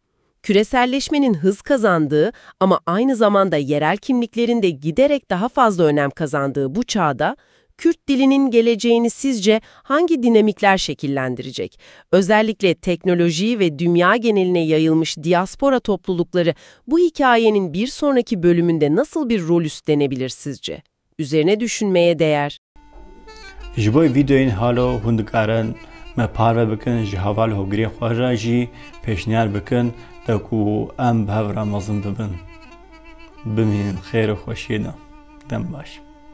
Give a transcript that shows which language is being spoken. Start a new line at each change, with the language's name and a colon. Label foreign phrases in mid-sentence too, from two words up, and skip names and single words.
Turkish: Küreselleşmenin hız kazandığı ama aynı zamanda yerel kimliklerin de giderek daha fazla önem kazandığı bu çağda, Kürt dilinin geleceğini sizce hangi dinamikler şekillendirecek? Özellikle teknoloji ve dünya geneline yayılmış diaspora toplulukları bu hikayenin bir sonraki bölümünde nasıl bir rol üstlenebilir sizce? Üzerine düşünmeye değer.
Kurdish: Ji bo videoyên halo hûn dikarin me parve bikin ji heval hogirê xwe re jî pêşniyar bikin de ku em bi hev re mezin bibin. Bimînin xêr û xweşiyê de. Dem baş.